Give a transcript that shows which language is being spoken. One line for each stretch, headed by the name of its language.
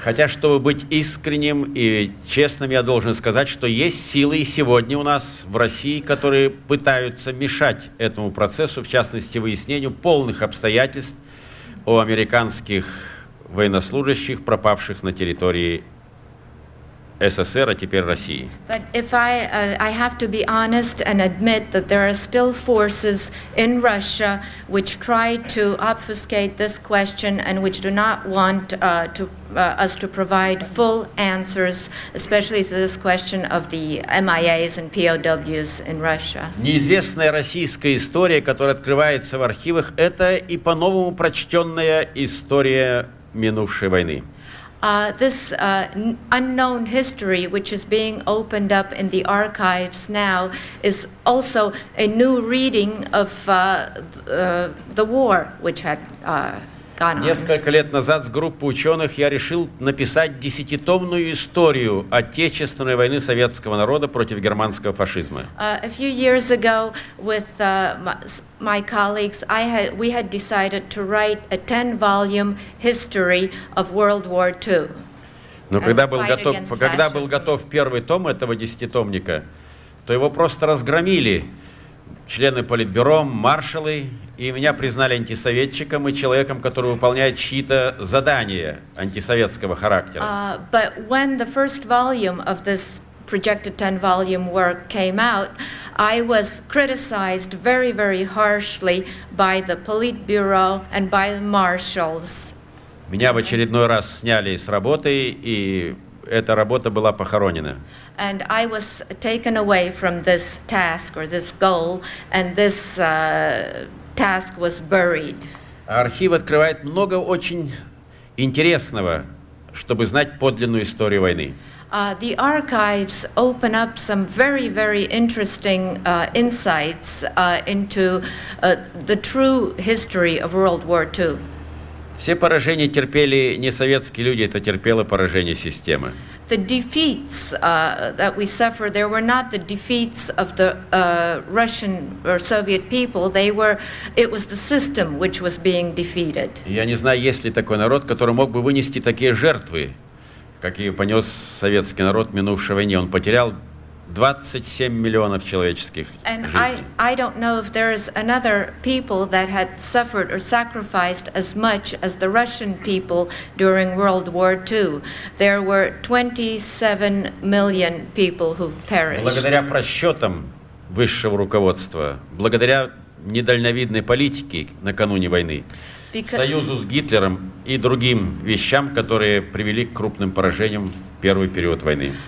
Russian: Хотя, чтобы быть искренним и честным, я должен сказать, что есть силы сегодня у нас в России, которые пытаются мешать этому процессу, в частности, выяснению полных обстоятельств о американских военнослужащих, пропавших на территории СССР, а теперь России.
English: But if I have to be honest and admit that there are still forces in Russia which try to obfuscate this question and which do not want us to provide full answers, especially to this question of the MIAs and POWs in Russia.
Russian: Неизвестная российская история, которая открывается в архивах, это и по-новому прочтенная история минувшей войны.
English: This unknown history, which is being opened up in the archives now, is also a new reading of the war which had gone on.
Russian: Несколько лет назад с группой ученых я решил написать 10-томную историю Отечественной войны советского народа против германского фашизма.
English: A few years ago, with my colleagues, we had decided to write a 10-volume history of World War II.
Russian: Но когда был готов первый том этого 10-томника, то его просто разгромили члены Политбюро, маршалы, и меня признали антисоветчиком и человеком, который выполняет чьи-то задания антисоветского характера.
English: But when the first volume of this projected 10-volume work came out, I was criticized very, very harshly by the Politburo and by the marshals.
Russian: Меня в очередной раз сняли с работы, и эта работа была похоронена.
English: And I was taken away from this task or this goal, and this task was buried.
Russian: Архив открывает много очень интересного, чтобы знать подлинную историю войны.
English: The archives open up some very, very interesting insights into the true history of World War II.
Russian: Все поражения терпели не советские люди, это терпело поражение системы.
English: The defeats that we suffered, there were not the defeats of the Russian or Soviet people. It was the system which was being defeated.
Russian: Я не знаю, есть ли такой народ, который мог бы вынести такие жертвы, какие понес советский народ в минувшей войне. Он потерял 27 миллионов человеческих жизней.
English: I don't know if there is another people that had suffered or sacrificed as much as the Russian people during World War II. There were 27 million people who perished.
Russian: Благодаря просчетам высшего руководства, благодаря недальновидной политике накануне войны, союзу с Гитлером и другим вещам, которые привели к крупным поражениям в первый период войны.